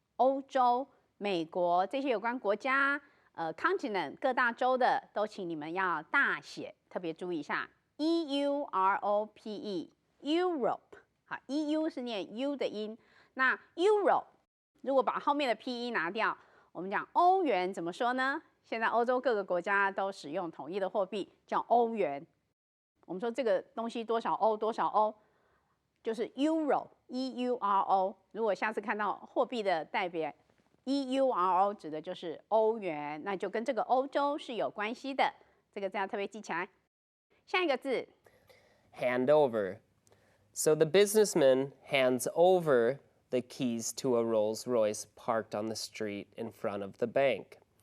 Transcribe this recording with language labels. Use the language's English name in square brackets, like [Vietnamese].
[Chinese] 欧洲、美国这些有关国家、continent 各大洲的，都请你们要大写，特别注意一下。 E-U-R-O-P-E Europe， 好 ，E-U 是念 U 的音。那 Euro 如果把后面的 P-E 拿掉，我们讲欧元怎么说呢？现在欧洲各个国家都使用统一的货币，叫欧元。我们说这个东西多少欧多少欧，就是 Euro，E-U-R-O。如果下次看到货币的代表 E-U-R-O， 指的就是欧元，那就跟这个欧洲是有关系的。这个字要特别记起来。下一个字 [English] hand over. So the businessman hands over the keys to a Rolls Royce parked on the street in front of the bank.